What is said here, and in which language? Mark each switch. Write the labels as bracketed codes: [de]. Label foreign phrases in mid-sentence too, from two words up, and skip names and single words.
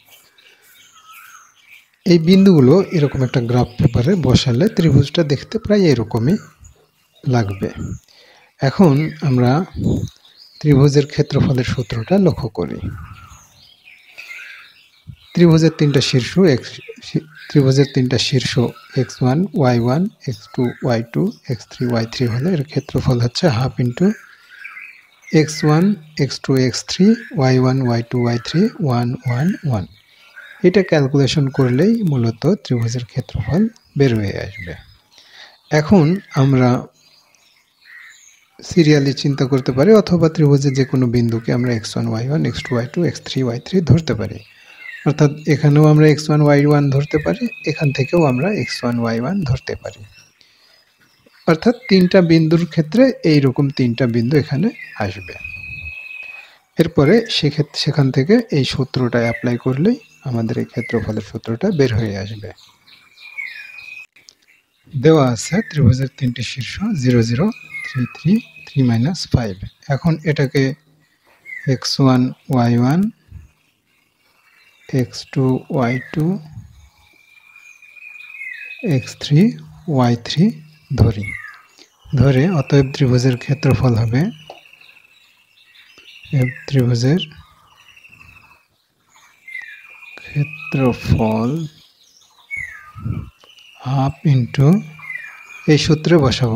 [bn] এই বিন্দুগুলো এরকম একটা গ্রাফ পেপারে বসালে ত্রিভুজটা দেখতে প্রায় এরকমই লাগবে। এখন আমরা ত্রিভুজের ক্ষেত্রফলের সূত্রটা লক্ষ্য করি। ত্রিভুজের তিনটা শীর্ষ x1 y1 x2 y2 x3 y3 হলে এর ক্ষেত্রফল হচ্ছে [en] half into [bn] x1 x2 x3 y1 y2 y3 1 1 1। এটা ক্যালকুলেশন করলেই মূলত ত্রিভুজের ক্ষেত্রফল বের হয়ে আসবে। এখন আমরা সিরিয়ালি চিন্তা করতে পারি অথবা ত্রিভুজের যে কোনো বিন্দুকে আমরা x1 y1 x2 y2 x3 y3 ধরতে পারি। অর্থাৎ এখানেও আমরা x1 y1 ধরতে পারি, এখান থেকেও আমরা x1 y1 ধরতে পারি। অর্থাৎ তিনটা বিন্দুর ক্ষেত্রে এইরকম তিনটা বিন্দু এখানে আসবে। এরপরে সেখান থেকে এই সূত্রটা অ্যাপ্লাই করলেই আমাদের এই ক্ষেত্রফলের সূত্রটা বের হয়ে আসবে। দেওয়া আছে ত্রিভুজের তিনটি শীর্ষ 0 0 3 3 3 - 5। এখন এটাকে x1 y1 x2 y2 x3 y3 ধরি। ধরে অতএব ত্রিভুজের ক্ষেত্রফল হবে [en] half into [bn] এই সূত্রে বসাবো।